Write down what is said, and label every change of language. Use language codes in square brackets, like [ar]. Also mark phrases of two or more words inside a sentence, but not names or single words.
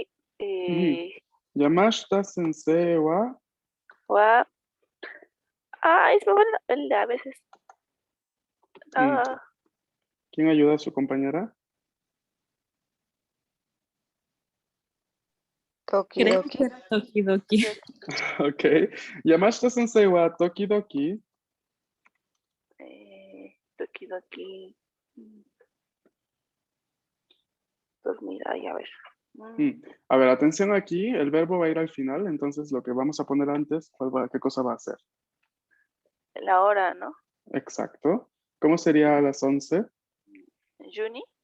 [ja] 山下先生は wa. [es] Es muy bueno el de a veces. ¿Quién ayuda a su compañera? Creo [ja] Tokidoki. [es] que era Tokidoki. Ok. [ja] 山下先生はときどき. Tokidoki. [es] Dormir, a ver. A ver, atención aquí, el verbo va a ir al final, entonces lo que vamos a poner antes, ¿qué cosa va a ser? La hora, ¿no? Exacto. ¿Cómo sería a las 11? [ja] Juni.